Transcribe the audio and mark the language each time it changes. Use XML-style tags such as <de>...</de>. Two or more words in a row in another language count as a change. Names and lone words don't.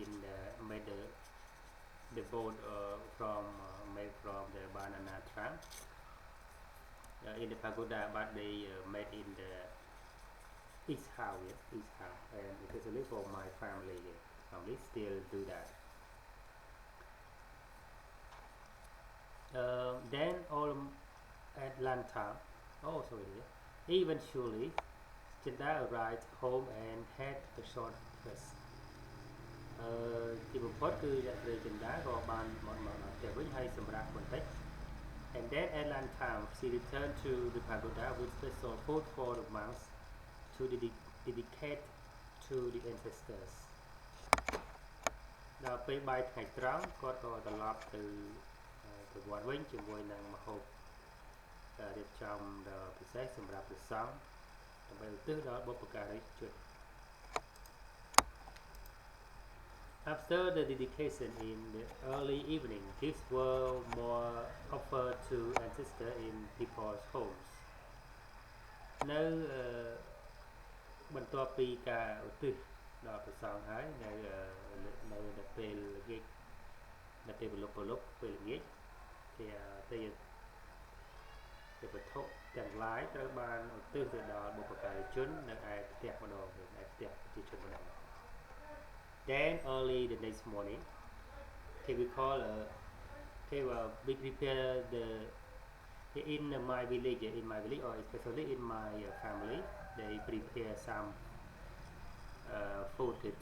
<en>the boat made from the banana trunk in the pagoda but they made in the east house and especially for my family still do that. Then all at lunchtime eventually Chanda arrived home and had a short rest</en> <km>ទីបំផុតគឺអ្នកស្រី Chanda ក៏បានមកផ្ទះវិញហើយសម្រាប់បន្តិច</km> <en>and then at lunchtime she returned to the pagoda with special food for the monks to dedicate to the ancestors</en> <km>ដល់ពេលបាយថ្ងៃត្រង់គាត់ក៏ត្រឡប់ទៅវត្តវិញជាមួយនឹងម្ហូបរៀបចំដ៏ពិសេសសម្រាប់ព្រះសង្ឃដើម្បីឧទ្ទិសដល់បុព្វការីជន</km> <en>After the dedication in the early evening, gifts were more offered to ancestors in people's homes.</en> <km>នៅបន្ទាប់ពីការឧទ្ទិសដល់ព្រះសង្ឃហើយនៅពេលល្ងាចនៅពេលព្រលប់ពេលល្ងាច ទេវវត្ថុទាំងឡាយត្រូវបានឧទ្ទិសទៅដល់បុព្វការីជននៅឯផ្ទះម្ដងឯផ្ទះប្រជាជនម្ដង</km> <en>Then early the next morning we prepare in my village or especially in my family they prepare some food</en>